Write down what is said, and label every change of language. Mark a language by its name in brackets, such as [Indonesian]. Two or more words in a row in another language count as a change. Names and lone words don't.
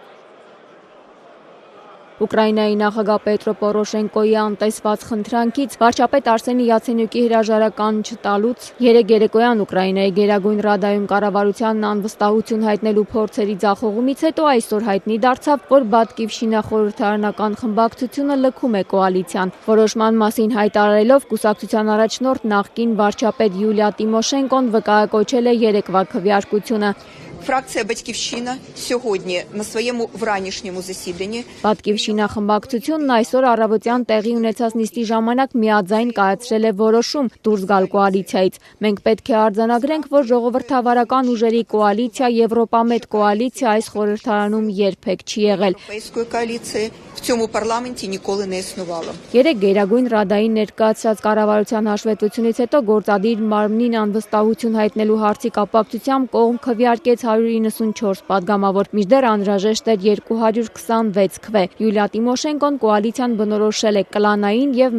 [Armenian] Ուկրաինայի նախագահ Պետրո Պորոշենկոյի անտեսված խնդրանքից վարչապետ Արսենի Յացենյուկի հրաժարական չտալուց երեկ երեկոյան Ուկրաինայի Գերագույն Ռադայում կառավարությանն անվստահություն հայտնելու փորձերի ձախողումից հետո այսօր հայտնի դարձավ, որ Բատկիվշինա խորհրդարանական խմբակցությունը լքում է կոալիցիան։ Որոշման մասին հայտարարելով կուսակցության առաջնորդ նախկին վարչապետ Յուլիա Տիմոշենկոն վկայակոչել է երեկվա քվեարկությունը։ [Ukrainian] Фракція «Батьківщина» сьогодні на своєму вранішньому засіданні [Armenian] Բատկիվշինա խմբակցությունն այսօր առավոտյան տեղի ունեցած նիստի ժամանակ միաձայն կայացրել է որոշում դուրս գալ կոալիցիայից։ Մենք պետք է արձանագրենք, որ ժողովրդավարական ուժերի կոալիցիա, Եվրոպամետ կոալիցիա այս խորհրդարանում երբեք չի եղել։ [Ukrainian] Європейської коаліції в цьому парламенті ніколи не існувало. [Armenian] Երեկ Գերագույն Ռադային ներկայացրած կառավարության հաշվետվությունից հետո գործադիր մարմնին անվստահություն հայտնելու հարցի կապակցությամբ կողմ քվեարկեց 194 падգամավոր, մինչդեռ անհրաժեշտ էր 226 քվե։ Յուլիա Տիմոշենկոն կոալիցիան բնորոշել է կլանային եւ